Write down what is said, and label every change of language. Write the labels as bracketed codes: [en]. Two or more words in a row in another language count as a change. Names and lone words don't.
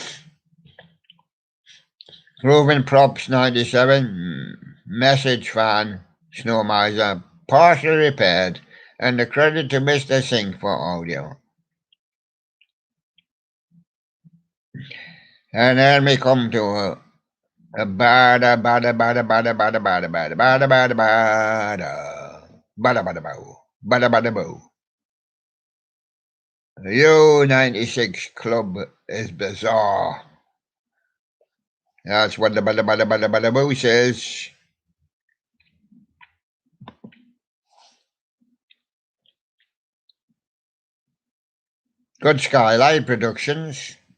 [en] Proven Props 97, Message Fan, Snow Miser, partially repaired, and the credit to Mr. Singh for audio. And then we come to a bada bada bada bada bada bada bada bada bada bada bada bada bow bada bada bow. The U96 Club is bizarre. That's what the bada bada bada bada bow says. Good Skylight Productions.